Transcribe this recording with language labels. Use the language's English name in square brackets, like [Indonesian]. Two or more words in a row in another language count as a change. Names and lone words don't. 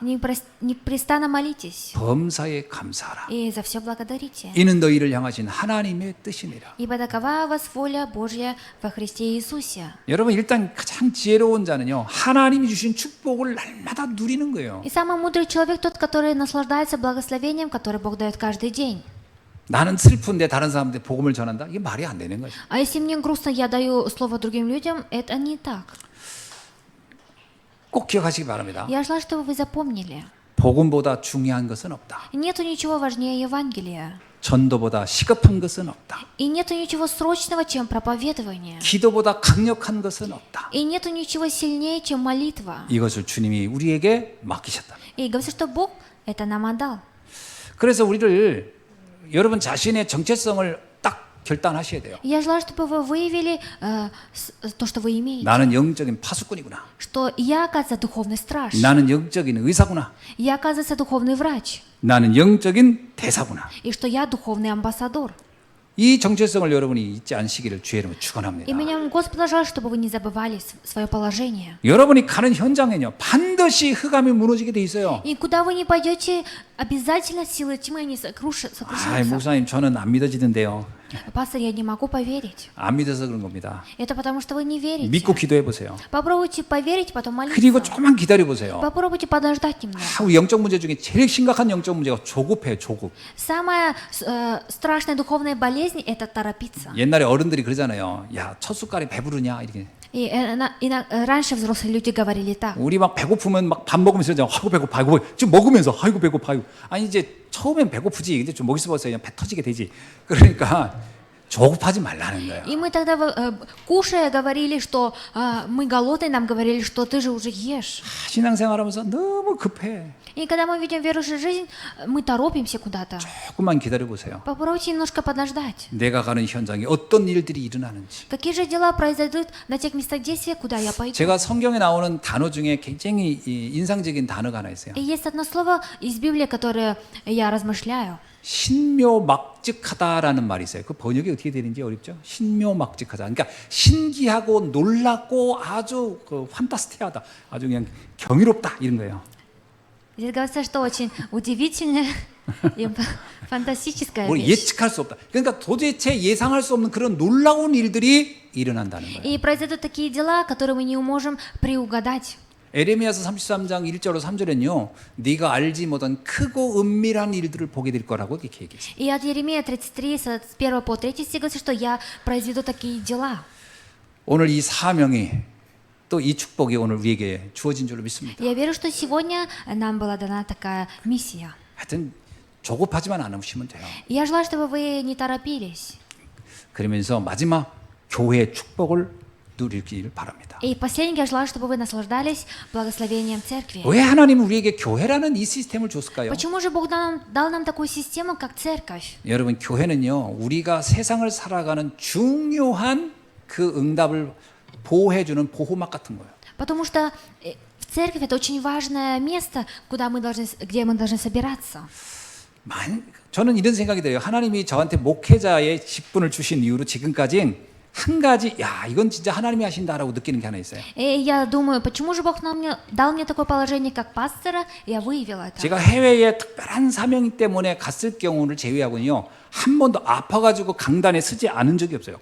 [Russian] непрестанно молитесь [Korean] 범사에 감사하라. [Russian] и за все благодарите. [Korean] 이는 너희를 향하신 하나님의 뜻이니라. [Russian] Ибо такова вас воля Божья во Христе Иисусе. [Korean] 여러분, 일단 가장 지혜로운 자는요, 하나님이 주신 축복을 날마다 누리는 거예요. [Russian] И самый мудрый человек тот, который наслаждается благословением, которое Бог дает каждый день. [Korean] 나는 슬픈데 다른 사람한테 복음을 전한다? 이게 말이 안 되는 거죠. [Russian] А если мне грустно, я даю слово другим людям, это не так. [Korean] 꼭 기억하시기 바랍니다. [Russian] Я желаю, чтобы вы запомнили. [Korean] 복음보다 중요한 것은 없다. [Russian] Нету ничего важнее Евангелия. [Korean] 전도보다 시급한 것은 없다. [Russian] И нету ничего срочного, чем проповедование. [Korean] 기도보다 강력한 것은 없다. [Russian] И нету ничего сильнее, чем молитва. [Korean] 이것을 주님이 우리에게 맡기셨다. [Russian] И говорится, что Бог это нам отдал. [Korean] 그래서 우리를, 여러분 자신의 정체성을 딱 결단하셔야 돼요. [Russian] Я желаю, чтобы вы выявили то, что вы имеете. [Korean] 나는 영적인 파수꾼이구나. [Russian] Что я, оказывается, духовный страж. [Korean] 나는 영적인 의사구나. [Russian] Я, оказывается, духовный врач. [Korean] 나는 영적인 대사구나. [Russian] И что я духовный амбассадор. [Korean] 이 정체성을 여러분이 잊지 않으시기를 주의 이름으로 축원합니다. [Russian] И меня Господь желает, чтобы вы не забывали свое положение. [Korean] 여러분이 가는 현장에는요, 반드시 흑암이 무너지게 돼 있어요. [Russian] И куда вы ни пойдете, обязательно силы тьмы не 아, сокрушатся. [Korean] 목사님 저는 안 믿어지던데요. [Russian] Пастор, я не могу поверить. [Korean] 안 믿어서 그런 겁니다. [Russian] Это потому, что вы не верите. [Korean] 믿고 기도해 보세요. [Russian] Попробуйте поверить, потом [Korean] 그리고 [Russian] молиться. [Korean] 조금만 기다려 보세요. [Russian] Попробуйте подождать немного. [Korean] 우리 영적 문제 중에 제일 심각한 영적 문제가 조급해요. 조급. [Russian] Самая страшная духовная болезнь – это торопиться. [Korean] 옛날에 어른들이 그러잖아요. 야, 첫 숟갈에 배부르냐 이렇게. И раньше взрослые люди говорили так. 우리 막 배고프면 막 밥 먹으면서 그냥 아이고 배고파, 아이고 지금 먹으면서 아이고 배고파, 아이고. 아니 이제 처음엔 배고프지, 근데 좀 먹이 씹어서 그냥 배 터지게 되지. 그러니까 조급하지 말라는 거예요. [Russian] И мы тогда, кушая, говорили, что мы голодные, нам говорили, что ты же уже ешь. [Korean] 신앙생활하면서 너무 급해. [Russian] И когда мы видим верующую жизнь, мы торопимся куда-то. [Korean] 조금만 기다려 보세요. [Russian] Попробуйте немножко подождать. [Korean] 내가 가는 현장에 어떤 일들이 일어나는지. [Russian] Какие же дела произойдут на тех местах действия, куда я пойду? [Korean] 제가 성경에 나오는 단어 중에 굉장히 인상적인 단어가 하나 있어요. [Russian] И есть одно слово из Библии, которое я размышляю. [Korean] 신묘막직하다라는 말이 있어요. 그 번역이 어떻게 되는지 어렵죠? 신묘막직하다. 그러니까 신기하고 놀랍고 아주 판타스티하다. 아주 그냥 경이롭다 이런 거예요. [Russian] Здесь говорится, что очень удивительная и фантастическая [Korean] 뭘 [Russian] вещь. [Korean] 예측할 수 없다. 그러니까 도대체 예상할 수 없는 그런 놀라운 일들이 일어난다는 거예요. [Russian] И произойдут такие дела, которые мы не можем приугадать. [Korean] 에레미야서 33장 1절로 3절에는요. 네가 알지 못한 크고 은밀한 일들을 보게 될 거라고 이렇게 얘기했어요. [Russian] И от Еремея 33, с 1 по 3 стих говорится, что я произведу такие дела. [Korean] 오늘 이 사명이 또 이 축복이 오늘 우리에게 주어진 줄로 믿습니다. [Russian] Я верю, что сегодня нам была дана такая миссия. [Korean] 하여튼 조급하지만 않으시면 돼요. [Russian] И я желаю, чтобы вы не торопились. [Korean] 그러면서 마지막 교회의 축복을 누리길 바랍니다. [Russian] И последнее, я желаю, чтобы вы наслаждались благословением церкви. [Korean] 왜 하나님은 우리에게 교회라는 이 시스템을 줬을까요? [Russian] Почему же Бог дал нам такую систему, как церковь? [Korean] 여러분, 교회는요, 우리가 세상을 살아가는 중요한 그 응답을 보호해주는 보호막 같은 거예요. [Russian] Потому что церковь – это очень важное место, где мы должны собираться. [Korean] 저는 이런 생각이 들어요. 하나님이 저한테 목회자의 직분을 주신 이후로 지금까지 한 가지, 야, 이건 진짜 하나님이 하신다라고 느끼는 게 하나 있어요. [Russian] И я думаю, почему же Бог дал мне такое положение, как пастора, и я выявила это. [Korean] 제가 해외에 특별한 사명 때문에 갔을 경우를 제외하고는요, 한 번도 아파가지고 강단에 서지 않은 적이 없어요.